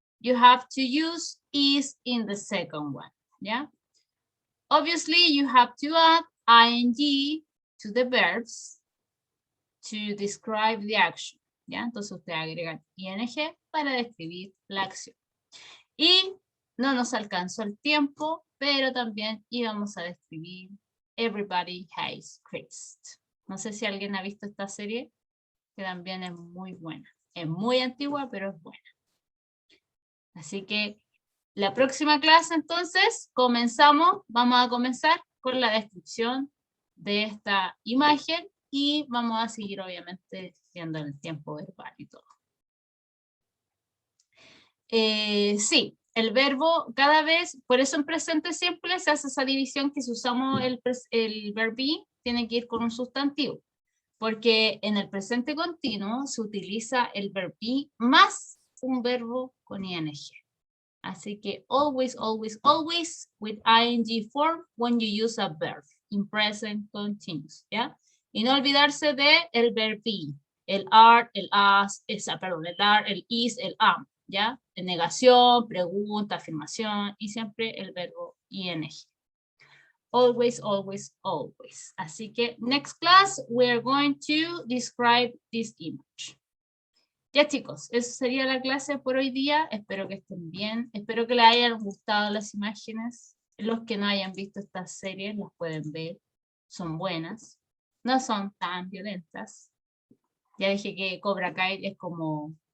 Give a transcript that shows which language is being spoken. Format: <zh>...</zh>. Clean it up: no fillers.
<en>You have to use is in the second one. ¿Ya? Obviously, you have to add ing to the verbs to describe the action.</en> <es>¿Ya? Entonces usted agrega ing para describir la acción. Y no nos alcanzó el tiempo, pero también íbamos a describir Everybody Has Chris. No sé si alguien ha visto esta serie, que también es muy buena. Es muy antigua, pero es buena. Así que la próxima clase, entonces, vamos a comenzar con la descripción de esta imagen y vamos a seguir, obviamente, viendo el tiempo verbal y todo. Sí, el verbo cada vez, por eso en presente simple se hace esa división que si usamos el verb be, tiene que ir con un sustantivo. Porque en el presente continuo se utiliza el verb be más un verbo con ing. Así que</es> <en>always, always, always with ing form when you use a verb in present continuous, ¿ya?</en> <es>Y no olvidarse de el verb be, el are, el as, el are, el is, el am, ¿ya? En negación, pregunta, afirmación y siempre el verbo ing.</es> <en>Always, always, always.</en> <es>Así que</es> <en>next class we are going to describe this image.</en> <es>Ya chicos, eso sería la clase por hoy día. Espero que estén bien. Espero que les hayan gustado las imágenes. Los que no hayan visto estas series las pueden ver. Son buenas. No son tan violentas. Ya dije que Cobra Kai es como...</es>